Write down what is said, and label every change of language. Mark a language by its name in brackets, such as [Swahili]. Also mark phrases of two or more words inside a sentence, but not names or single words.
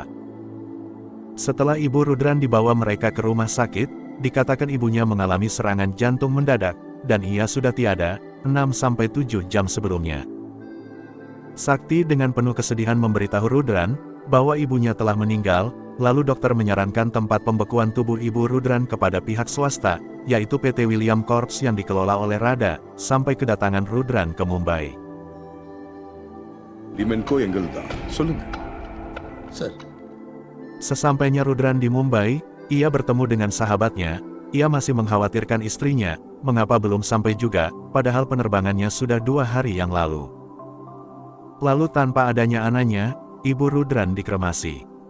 [Indonesian] Setelah ibu Rudran dibawa mereka ke rumah sakit, dikatakan ibunya mengalami serangan jantung mendadak, dan ia sudah tiada, 6-7 jam sebelumnya. Sakti dengan penuh kesedihan memberitahu Rudran, bahwa ibunya telah meninggal, lalu dokter menyarankan tempat pembekuan tubuh ibu Rudran kepada pihak swasta, yaitu PT William Corps yang dikelola oleh Radha, sampai kedatangan Rudran ke Mumbai. [Tamil] Limenko எங்களுதா சொல்லுங்க Sir, [Indonesian] Sesampainya Rudran di Mumbai, ia bertemu dengan sahabatnya. Ia masih mengkhawatirkan istrinya, mengapa belum sampai juga, padahal penerbangannya sudah 2 hari yang lalu. Lalu tanpa adanya Ananya, ibu Rudran dikremasi.